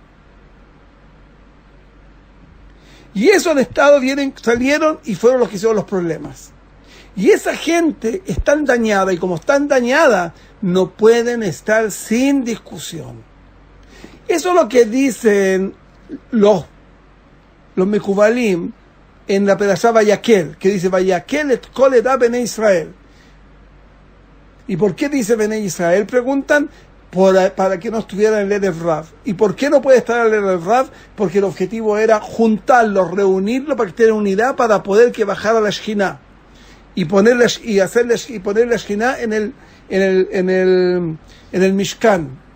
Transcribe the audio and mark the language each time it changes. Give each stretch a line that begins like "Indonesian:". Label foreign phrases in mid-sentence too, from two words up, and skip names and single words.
Spanish: Y eso han estado, salieron y fueron los que hicieron los problemas. Y esa gente es tan dañada, y como están dañada, no pueden estar sin discusión. Eso es lo que dicen los Mekubalim en la Perashá Vayakel, que dice
Hebrew: ויקהל את כל עדת בני ישראל.
Spanish: ¿Y por qué dice Bnei Israel? Preguntan, para que no estuviera en el
Hebrew: ערב רב.
Spanish: ¿Y por qué no puede estar en el
Hebrew: ערב רב?
Spanish: Porque el objetivo era juntarlos, reunirlos para que estén en unidad, para poder que bajara la Shekhinah y poner la Shekhinah en el Mishkan.